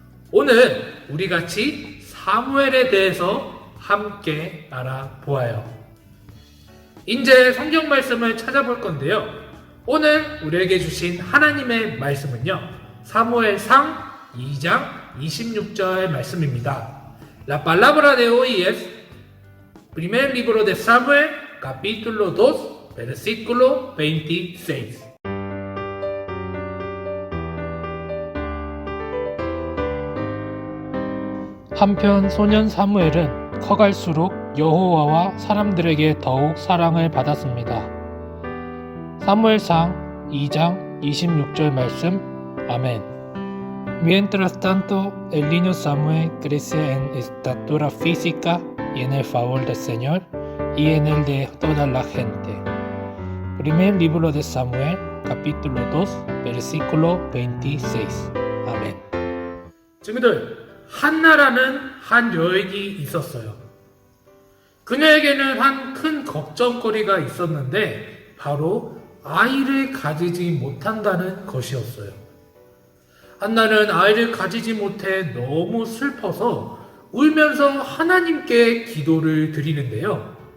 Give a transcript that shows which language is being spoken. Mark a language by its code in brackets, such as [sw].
[ko] 오늘 우리 같이 사무엘에 대해서 함께 알아보아요. 이제 성경 말씀을 찾아볼 건데요. 오늘 우리에게 주신 하나님의 말씀은요, 사무엘상 2장 26절 말씀입니다. [es] La palabra de hoy es primer libro de Samuel, capítulo 2, versículo 26. [ko] 한편 소년 사무엘은 커갈수록 여호와와 사람들에게 더욱 사랑을 받았습니다. 사무엘상 2장 26절 말씀. 아멘. [es] Mientras tanto, el niño Samuel crece en estatura física y en el favor del Señor y en el de toda la gente. Primer libro de Samuel, capítulo 2, versículo 26. [ko] 아멘. 친구들, 한나라는 한 여인이 있었어요. 그녀에게는 한 큰 걱정거리가 있었는데 바로 아이를 가지지 못한다는 것이었어요. 한나는 아이를 가지지 못해 너무 슬퍼서 울면서 하나님께 기도를 드리는데요.